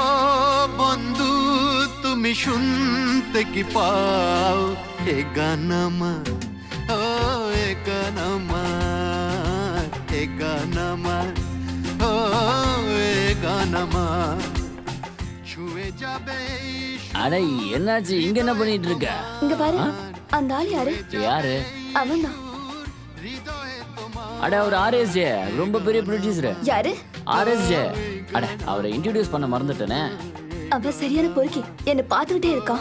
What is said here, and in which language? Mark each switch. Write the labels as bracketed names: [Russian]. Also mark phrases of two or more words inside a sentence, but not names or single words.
[Bangla] বন্ধু তুমি শুনতে কি পাও, এ গান আমার, ও এ গান আমার, এ গান আমার, ও এ গান আমার ছুঁয়ে যাবে. [Tamil] அட என்னாச்சு இங்க என்ன பண்ணிட்டு இருக்க? இங்க பாரு அந்த ஆள் யாரு? யாரு? அவன்தான். அட அவர் ஆர்எஸ்ஜே ரொம்ப பெரிய ப்ரொடியூசர். யாரு? ஆர்எஸ்ஜே. அட அவரை இன்ட்ரோடியூஸ் பண்ண மறந்துட்டேனே. அவன் சரியான பொறுக்கி என்ன பார்த்துக்கிட்டே இருக்கான்.